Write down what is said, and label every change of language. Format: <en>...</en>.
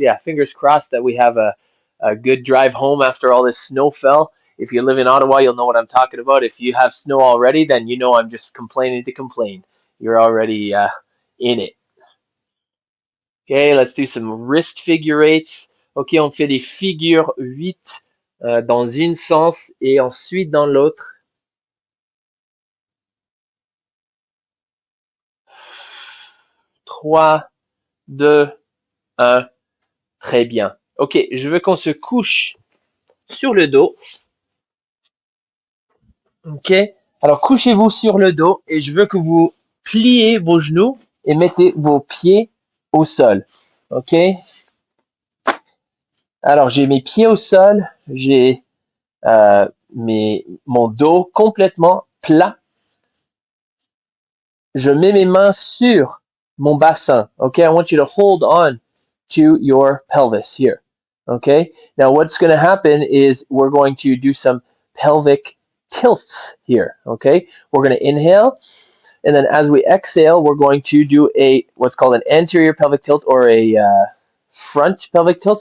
<en>Yeah, fingers crossed that we have a good drive home after all this snow fell. If you live in Ottawa, you'll know what I'm talking about. If you have snow already, then you know I'm just complaining to complain. You're already in it. Okay, let's do some wrist figure eights.</en> <fr>Ok, on fait des figures 8 dans une sens et ensuite dans l'autre. Trois, deux, un. Très bien. Ok, je veux qu'on se couche sur le dos. Ok, alors couchez-vous sur le dos et je veux que vous pliez vos genoux et mettez vos pieds au sol. Ok, alors j'ai mes pieds au sol, j'ai mon dos complètement plat. Je mets mes mains sur mon bassin.</fr> <en>Okay, I want you to hold on to your pelvis here. Okay, now what's going to happen is we're going to do some pelvic tilts here. Okay, we're going to inhale, and then as we exhale, we're going to do a what's called an anterior pelvic tilt or a front pelvic tilt.</en>